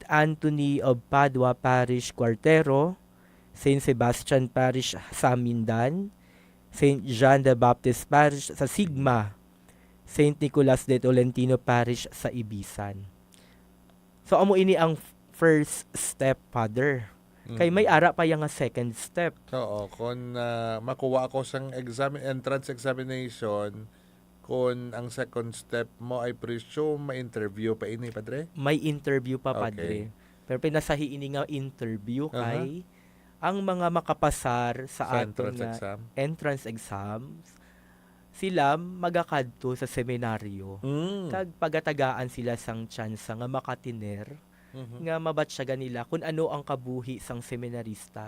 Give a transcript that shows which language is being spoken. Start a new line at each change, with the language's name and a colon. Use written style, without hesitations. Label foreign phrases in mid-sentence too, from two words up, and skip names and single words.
Hiligaynon: Anthony of Padua Parish Cuartero, St. Sebastian Parish sa Mindan, St. John the Baptist Parish sa Sigma, St. Nicolas de Tolentino Parish sa Ibisan. So, amo ini ang
English: first step,
Hiligaynon: Father. Kay may ara pa yung
English: second step.
Hiligaynon: Oo, kung makuha ako sang
English: entrance examination,
Hiligaynon: kung ang
English: second step
Hiligaynon: mo ay presume ma-interview pa ini, Padre? May interview pa, Padre. Pero pinasahi ini nga interview kay ang mga makapasar sa aton
English: entrance exams,
Hiligaynon: sila magakadto sa seminaryo. Kag pagatagaan sila sang chance nga makatiner nga mabatsyagan nila kung ano ang kabuhi sang seminarista.